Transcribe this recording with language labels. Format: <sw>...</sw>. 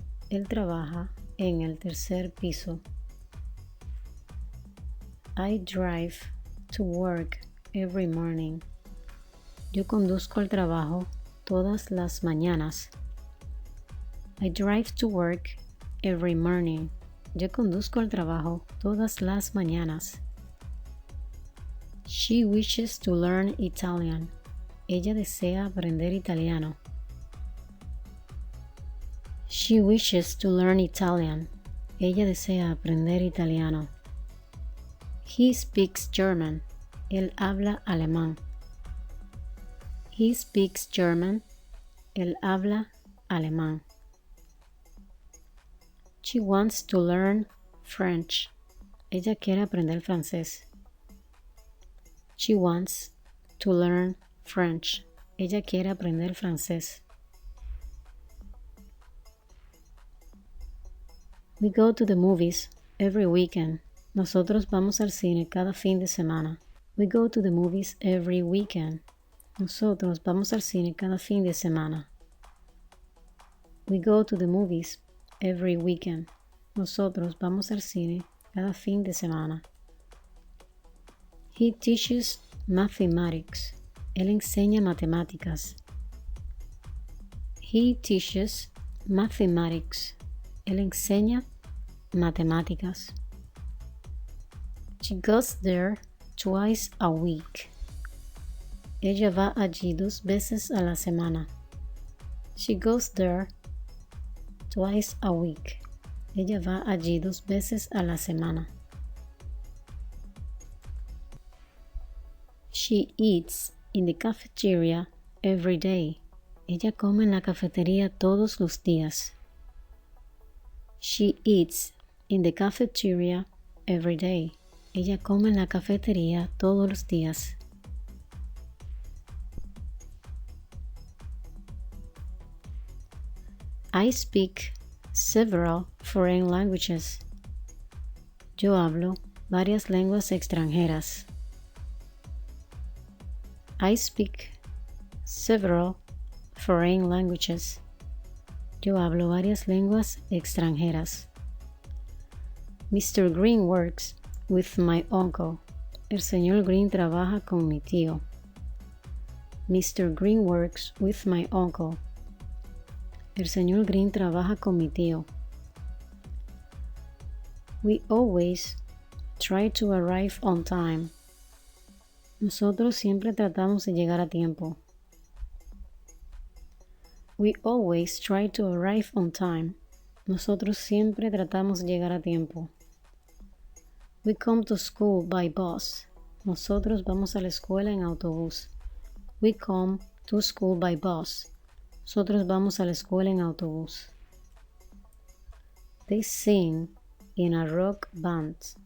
<es>Él trabaja en el tercer piso.</es> <en>I drive to work every morning.</en> <es>Yo conduzco al trabajo todas las mañanas.</es> <en>I drive to work every morning.</en> <es>Yo conduzco al trabajo todas las mañanas.</es> <en>She wishes to learn Italian.</en> <es>Ella desea aprender italiano.</es> <en>She wishes to learn Italian.</en> <es>Ella desea aprender italiano.</es> <en>He speaks German.</en> <es>Él habla alemán.</es> <en>He speaks German.</en> <es>Él habla alemán.</es> <en>She wants to learn French.</en> <es>Ella quiere aprender francés.</es> <en>She wants to learn French.</en> <es>Ella quiere aprender francés.</es> <en>We go to the movies every weekend.</en> <es>Nosotros vamos al cine cada fin de semana.</es> <en>We go to the movies every weekend.</en> <es>Nosotros vamos al cine cada fin de semana.</es> <en>We go to the movies every weekend.</en> <es>Nosotros vamos al cine cada fin de semana.</es> <en>He teaches mathematics.</en> <es>Él enseña matemáticas.</es> <en>He teaches mathematics.</en> <es>Él enseña matemáticas.</es> <en>She goes there twice a week.</en> <es>Ella va allí 2 veces a la semana.</es> <en>She goes there twice a week.</en> <es>Ella va allí 2 veces a la semana.</es> <en>She eats in the cafeteria every day.</en> <es>Ella come en la cafetería todos los días.</es> <en>She eats in the cafeteria every day.</en> <es>Ella come en la cafetería todos los días.</es> <en>I speak several foreign languages.</en> <es>Yo hablo varias lenguas extranjeras.</es> <en>I speak several foreign languages.</en> <es>Yo hablo varias lenguas extranjeras.</es> <en>Mr. Green works with my uncle.</en> <es>El señor Green trabaja con mi tío.</es> <en>Mr. Green works with my uncle.</en> <es>El señor Green trabaja con mi tío.</es> <en>We always try to arrive on time.</en> <es>Nosotros siempre tratamos de llegar a tiempo.</es> <en>We always try to arrive on time.</en> <es>Nosotros siempre tratamos de llegar a tiempo.</es> <en>We come to school by bus.</en> <es>Nosotros vamos a la escuela en autobús.</es> <en>We come to school by bus.</en> <es>Nosotros vamos a la escuela en autobús.</es> <en>They sing in a rock band.</en>